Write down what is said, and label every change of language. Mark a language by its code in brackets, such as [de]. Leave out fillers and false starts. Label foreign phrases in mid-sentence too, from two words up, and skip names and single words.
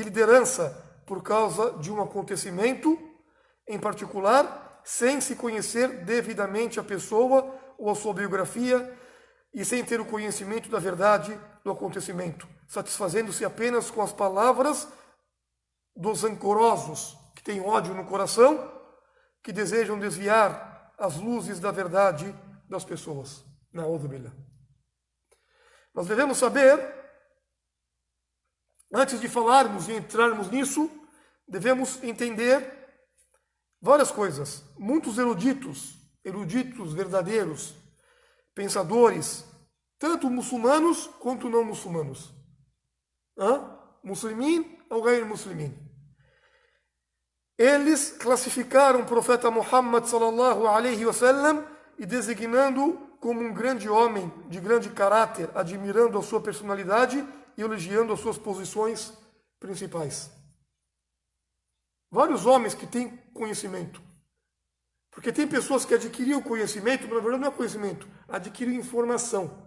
[pt] liderança, por causa de um acontecimento em particular, sem se conhecer devidamente a pessoa ou a sua biografia e sem ter o conhecimento da verdade do acontecimento, satisfazendo-se apenas com as palavras dos rancorosos que têm ódio no coração, que desejam desviar as luzes da verdade das pessoas. [ar] نعوذ بالله. [pt] Nós devemos saber, antes de falarmos e entrarmos nisso, devemos entender várias coisas. Muitos eruditos verdadeiros, pensadores, tanto muçulmanos quanto não muçulmanos. Muslimin ou [ar] غير مسلمين. [pt] Eles classificaram o profeta Muhammad [ar] صلى الله عليه وسلم [pt] e designando-o como um grande homem de grande caráter, admirando a sua personalidade e elogiando as suas posições principais. Vários homens que têm conhecimento. Porque tem pessoas que adquiriram conhecimento, mas na verdade não é conhecimento, adquiriram informação.